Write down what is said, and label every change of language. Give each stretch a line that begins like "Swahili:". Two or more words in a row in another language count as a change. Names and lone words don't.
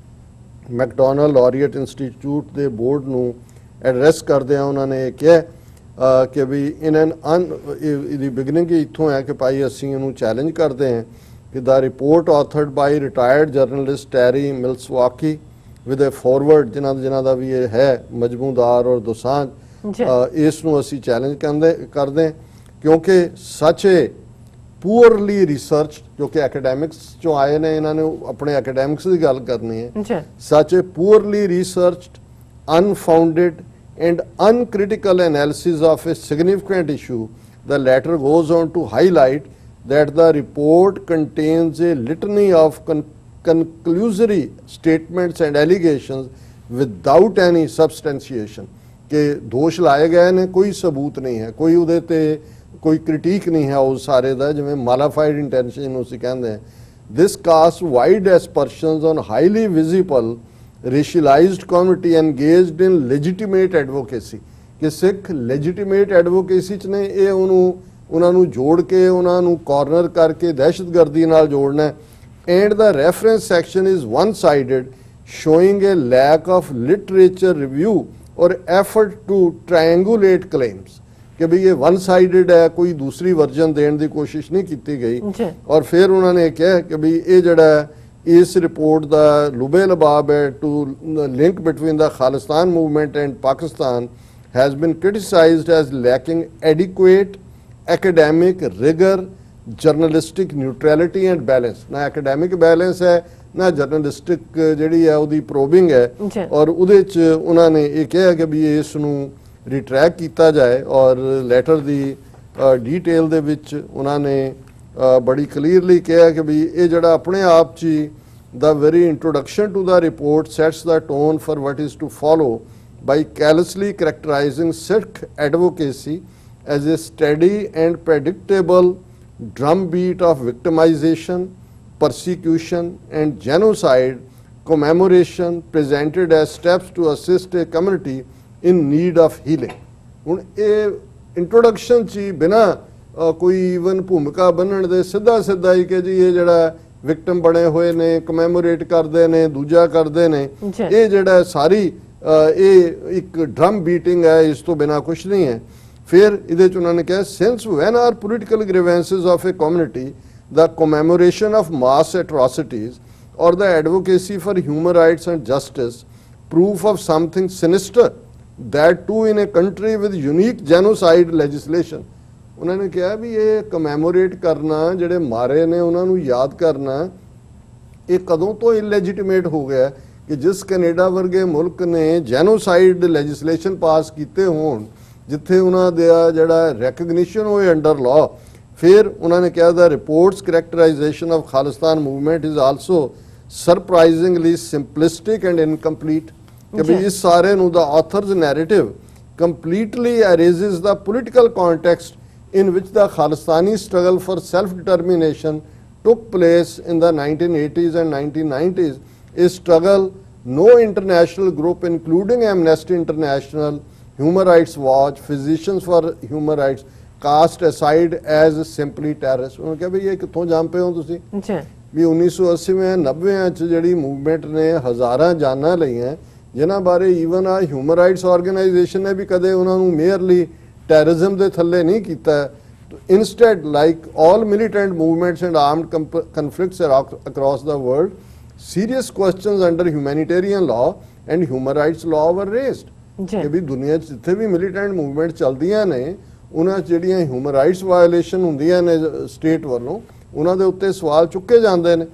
Punjabi: ਮੈਕਡੋਨਲਡ ਲੌਰੀਅਟ ਇੰਸਟੀਚਿਊਟ ਦੇ ਬੋਰਡ ਨੂੰ ਐਡਰੈਸ ਕਰਦਿਆਂ ਉਹਨਾਂ ਨੇ ਇਹ ਕਿਹਾ ਕਿ ਵੀ ਇਹਦੀ ਬਿਗਨਿੰਗ ਇੱਥੋਂ ਹੈ ਕਿ ਭਾਈ ਅਸੀਂ ਇਹਨੂੰ ਚੈਲੰਜ ਕਰਦੇ ਹਾਂ ਕਿ
English: the report authored by retired journalist Terry Milswaki with a foreword
Punjabi: ਜਿਨ੍ਹਾਂ ਦਾ ਵੀ ਇਹ ਹੈ ਮਜਮੂਦਾਰ ਔਰ ਦੋਸਾਂਝ, ਇਸ ਨੂੰ ਅਸੀਂ ਚੈਲੰਜ ਕਰਦੇ ਕਿਉਂਕਿ
English: such poorly research
Punjabi: ਜੋ ਕਿ ਐਕੈਡੈਮਿਕਸ ਚੋਂ ਆਏ ਨੇ, ਇਹਨਾਂ ਨੇ ਆਪਣੇ ਐਕੈਡੈਮਿਕਸ ਦੀ ਗੱਲ ਕਰਨੀ ਹੈ।
English: such poorly researched unfounded and uncritical analysis of a significant issue, the letter goes on to highlight that the report contains a litany of conclusory statements and allegations without any substantiation
Punjabi: ਕਿ ਦੋਸ਼ ਲਾਏ ਗਏ ਨੇ, ਕੋਈ ਸਬੂਤ ਨਹੀਂ ਹੈ, ਕੋਈ ਉਹਦੇ ਤੇ ਕੋਈ ਕ੍ਰਿਟੀਕ ਨਹੀਂ ਹੈ ਉਸ ਸਾਰੇ ਦਾ, ਜਿਵੇਂ
English: mala fide intention
Punjabi: ਨੂੰ ਅਸੀਂ ਕਹਿੰਦੇ ਹਾਂ।
English: This casts wide aspersions on highly visible racialized community engaged in legitimate advocacy
Punjabi: ਕਿ ਸਿੱਖ
English: legitimate advocacy
Punjabi: 'ਚ ਨੇ। ਇਹ ਉਹਨਾਂ ਨੂੰ ਜੋੜ ਕੇ ਉਹਨਾਂ ਨੂੰ ਕਾਰਨਰ ਕਰਕੇ ਦਹਿਸ਼ਤਗਰਦੀ ਨਾਲ ਜੋੜਨਾ ਹੈ।
English: and the reference section is one-sided showing a lack of literature review or effort to triangulate claims
Punjabi: ਕਿ ਵੀ ਇਹ
English: one sided
Punjabi: ਹੈ, ਕੋਈ ਦੂਸਰੀ ਵਰਜਨ ਦੇਣ ਦੀ ਕੋਸ਼ਿਸ਼ ਨਹੀਂ ਕੀਤੀ ਗਈ। ਔਰ ਫਿਰ ਉਹਨਾਂ ਨੇ ਕਿਹਾ ਕਿ ਵੀ ਇਹ ਜਿਹੜਾ ਇਸ ਰਿਪੋਰਟ ਦਾ ਲੁਬੇ ਲਬਾਬ ਹੈ
English: to link between the Khalistan movement and Pakistan has been criticized as lacking adequate academic rigor journalistic neutrality and balance.
Punjabi: ਨਾ
English: academic balance
Punjabi: ਹੈ ਨਾ ਜਰਨਲਿਸਟਿਕ ਜਿਹੜੀ ਹੈ ਉਹਦੀ ਪ੍ਰੋਬਿੰਗ ਹੈ। ਔਰ ਉਹਦੇ 'ਚ ਉਹਨਾਂ ਨੇ ਇਹ ਕਿਹਾ ਕਿ ਵੀ ਇਸ ਨੂੰ ਰਿਟਰੈਕ ਕੀਤਾ ਜਾਏ। ਔਰ ਲੈਟਰ ਦੀ ਡੀਟੇਲ ਦੇ ਵਿੱਚ ਉਹਨਾਂ ਨੇ ਬੜੀ ਕਲੀਅਰਲੀ ਕਿਹਾ ਕਿ ਵੀ ਇਹ ਜਿਹੜਾ ਆਪਣੇ ਆਪ 'ਚ ਹੀ
English: the very introduction to the report sets the tone for what is to follow by callously characterizing Sikh advocacy as a steady and predictable drumbeat of victimization, persecution, and genocide, commemoration presented as steps to assist a community in need of healing.
Punjabi: ਹੁਣ ਇਹ ਇੰਟਰੋਡਕਸ਼ਨ 'ਚ ਹੀ ਬਿਨਾਂ ਕੋਈ ਈਵਨ ਭੂਮਿਕਾ ਬੰਨਣ ਦੇ ਸਿੱਧਾ ਹੀ ਕਿ ਜੀ ਇਹ ਜਿਹੜਾ ਵਿਕਟਮ ਬਣੇ ਹੋਏ ਨੇ, ਕਮੈਮੋਰੇਟ ਕਰਦੇ ਨੇ, ਦੂਜਾ ਕਰਦੇ ਨੇ, ਇਹ ਜਿਹੜਾ ਸਾਰੀ ਇਹ ਇੱਕ
English: drum beating
Punjabi: ਹੈ, ਇਸ ਤੋਂ ਬਿਨਾਂ ਕੁਝ ਨਹੀਂ ਹੈ। ਫਿਰ ਇਹਦੇ 'ਚ ਉਹਨਾਂ ਨੇ ਕਿਹਾ
English: since when are political grievances of a community the commemoration of mass atrocities or the advocacy for human rights and justice proof of something sinister, that too in a country with unique genocide legislation?
Punjabi: ਉਹਨਾਂ ਨੇ ਕਿਹਾ ਵੀ ਇਹ ਕਮੈਮੋਰੇਟ ਕਰਨਾ, ਜਿਹੜੇ ਮਾਰੇ ਨੇ ਉਹਨਾਂ ਨੂੰ ਯਾਦ ਕਰਨਾ, ਇਹ ਕਦੋਂ ਤੋਂ ਇਲੈਜੀਟੀਮੇਟ ਹੋ ਗਿਆ ਕਿ ਜਿਸ ਕੈਨੇਡਾ ਵਰਗੇ ਮੁਲਕ ਨੇ
English: genocide legislation
Punjabi: ਪਾਸ ਕੀਤੇ ਹੋਣ, ਜਿੱਥੇ ਉਹਨਾਂ ਦਾ ਜਿਹੜਾ ਰੈਕਗਨੀਸ਼ਨ ਹੋਏ
English: under law.
Punjabi: ਫਿਰ ਉਹਨਾਂ ਨੇ ਕਿਹਾ
English: the report's characterization of Khalistan movement is also surprisingly simplistic and ਇਨਕੰਪਲੀਟ,
Punjabi: ਕਿ ਵੀ ਇਸ ਸਾਰੇ ਨੂੰ
English: the author's narrative completely erases the political context in which the Khalistani struggle for self-determination took place in the 1980s and 1990s, a struggle no international group including Amnesty International, Human Rights Watch, Physicians for Human Rights cast aside as simply terrorist।
Hindi: उन्होंने कहा भाई ये कितों जान पे हो तुसी भी
Punjabi: 1980-90 ਚ ਜਿਹੜੀ ਮੂਵਮੈਂਟ ਨੇ ਹਜ਼ਾਰਾਂ ਜਾਨਾਂ ਲਈਆਂ, ਜਿਨ੍ਹਾਂ ਬਾਰੇ ਈਵਨ
English: a human rights organisation
Punjabi: ਨੇ ਵੀ ਕਦੇ ਉਹਨਾਂ ਨੂੰ
English: merely terrorism
Punjabi: ਦੇ ਥੱਲੇ ਨਹੀਂ ਕੀਤਾ।
English: instead like all militant movements and armed conflicts across the world, serious questions under humanitarian law and human rights law were raised
Punjabi: ਕਿ ਵੀ ਦੁਨੀਆ 'ਚ ਜਿੱਥੇ ਵੀ
English: militant movement
Punjabi: ਚੱਲਦੀਆਂ ਨੇ, ਉਹਨਾਂ 'ਚ ਜਿਹੜੀਆਂ
English: human rights violation
Punjabi: ਹੁੰਦੀਆਂ ਨੇ ਸਟੇਟ ਵੱਲੋਂ, ਉਹਨਾਂ ਦੇ ਉੱਤੇ ਸਵਾਲ ਚੁੱਕੇ ਜਾਂਦੇ ਨੇ।